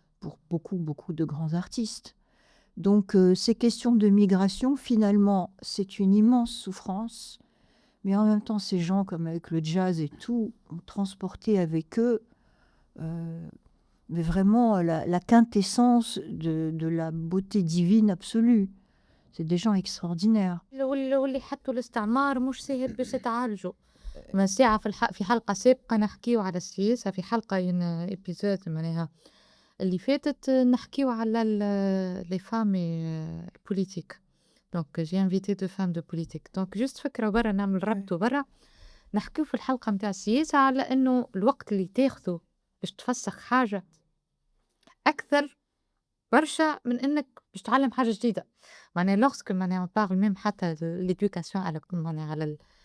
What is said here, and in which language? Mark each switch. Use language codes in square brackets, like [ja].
[fr] Pour beaucoup, beaucoup de grands artistes. Donc, ces questions de migration, finalement, c'est une immense souffrance. Mais en même temps, ces gens, comme avec le jazz et tout, ont transporté avec eux mais vraiment la quintessence de la beauté divine absolue. C'est des gens extraordinaires. [ar] واللي حطوا الاستعمار مش سهل باش تعالجوا. ما ساعة في حلقة سابقة نحكيو على السياسة، في حلقة إبيزود معناها اللي فاتت نحكيو على [fr] les femmes politiques. Donc j'ai invité 2 femmes de politique. [ar] Donc juste فكرة برا نعمل ربط برا نحكيو في الحلقة متاع السياسة على إنه الوقت اللي تاخذه باش تفسخ حاجة أكثر برشا من إنك باش تتعلم حاجة جديدة. معناها [fr] lorsque [ar] معناها [fr] on parle même [ar] حتى [fr] l'éducation [ar] على معناها على